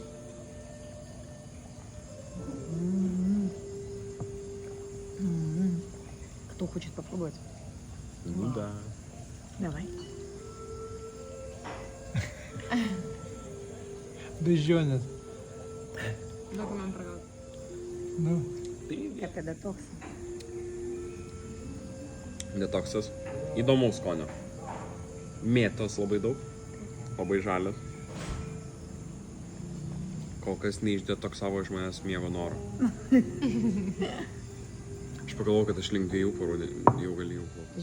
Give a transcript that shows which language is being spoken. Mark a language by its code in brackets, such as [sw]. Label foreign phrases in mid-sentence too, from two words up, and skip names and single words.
[ru] Кто хочет попробовать? Ну да. Давай. Безжонят. [lt] Daug man pragauti. Nu. [ru] Это детокс. [lt] Detoksas. Įdomaus skonio. Mėtos labai daug. Labai žalias. Kol kas neišdetoksavo iš manęs miego noro. Aš pagalvojau, kad aš link 2 parų jau galėjau plaukti.